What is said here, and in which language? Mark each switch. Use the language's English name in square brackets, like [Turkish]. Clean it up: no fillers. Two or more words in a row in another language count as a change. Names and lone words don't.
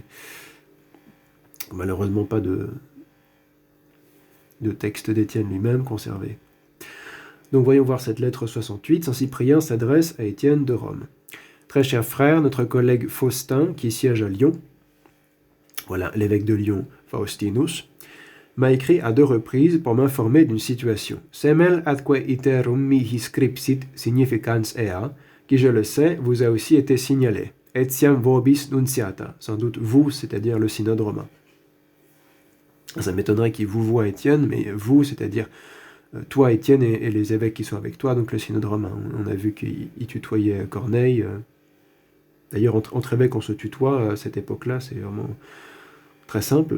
[French] Malheureusement pas de texte d'Étienne lui-même conservé. Donc voyons voir cette lettre 68. Saint Cyprien s'adresse à Étienne de Rome. Très cher frère, notre collègue Faustin, qui siège à Lyon, voilà l'évêque de Lyon, Faustinus, m'a écrit à 2 reprises pour m'informer d'une situation. [Latin] Semel atque iterum mihi scripsit significans ea, [French] qui, je le sais, vous a aussi été signalé. [Latin] Etiam vobis nunciata, [French] sans doute vous, c'est-à-dire le synode romain. Ça m'étonnerait qu'il vous voie Étienne, mais vous, c'est-à-dire toi, Étienne, et les évêques qui sont avec toi, donc le synode romain. On a vu qu'il tutoyait Corneille. D'ailleurs, entre évêques, on se tutoie à cette époque-là, c'est vraiment très simple.